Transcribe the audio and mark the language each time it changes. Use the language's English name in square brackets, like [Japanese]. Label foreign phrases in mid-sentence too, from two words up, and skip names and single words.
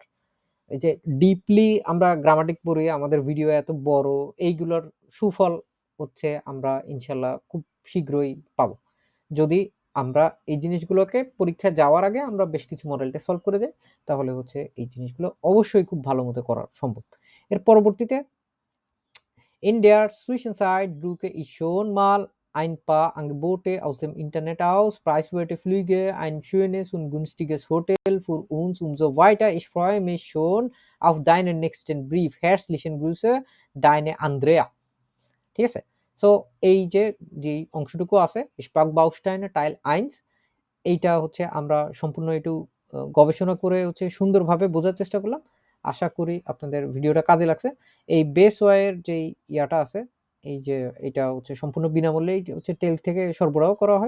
[Bangla] এই যে ডিপলি আমরা গ্রামাটিক পড়ি, আমাদের ভিডিও এত বড়, এইগুলোর সুফল হচ্ছে আমরা ইনশাল্লাহ খুব শীঘ্রই পাবো। যদি আমরা এই জিনিসগুলোকে পরীক্ষায় যাওয়ার আগে আমরা বেশ কিছু [English] model test solve [Bangla] করে যাই, তাহলে হচ্ছে এই জিনিসগুলো অবশ্যই খুব ভালো মতো করা সম্ভব। [German] এর পরবর্তীতে in der Zwischenzeit brauche ich schon mal ein paar Angebote aus dem Internet aus, preiswerte Flüge, ein schönes und günstiges Hotel für uns und so weiter. Ich freue mich schon auf deinen nächsten Brief. Herzlichen Grüße, deine Andrea. [Bangla] ঠিক আছে? সো এই যে যেই অংশটুকু আছে Sprachbausteine Teil 1, এইটা হচ্ছে আমরা সম্পূর্ণ একটু গবেষণা করে হচ্ছে সুন্দরভাবে বোঝার চেষ্টা করলাম। আশা করি আপনাদের ভিডিওটা কাজে লাগছে। এই বেসওয়্যার যেই ইয়াটা আছে, এই যে এটা হচ্ছে সম্পূর্ণ বিনামূল্যেই হচ্ছে টেল থেকে সরবরাহ করা হয়।